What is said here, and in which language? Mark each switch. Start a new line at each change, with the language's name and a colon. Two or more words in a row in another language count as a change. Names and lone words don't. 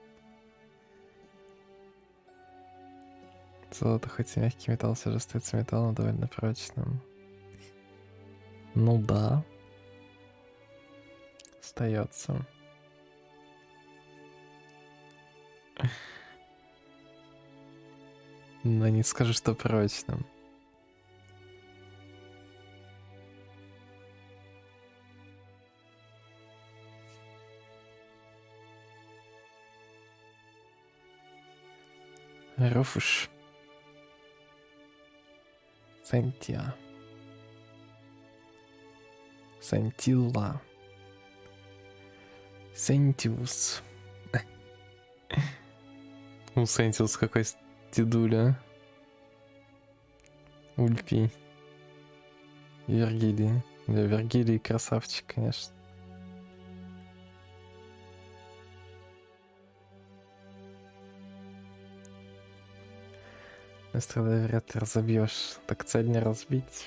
Russian: Золото хоть и мягкий металл, все же остается металлом довольно прочным. Ну да. Остается. Но не скажу, что прочным. Руфуш. Сантия. Сантилла. Сентиус. Сентиус какой дедуля. Ульпий. Вергилий. Да, Вергилий красавчик, конечно. Если вряд ли разобьешь, так цель не разбить.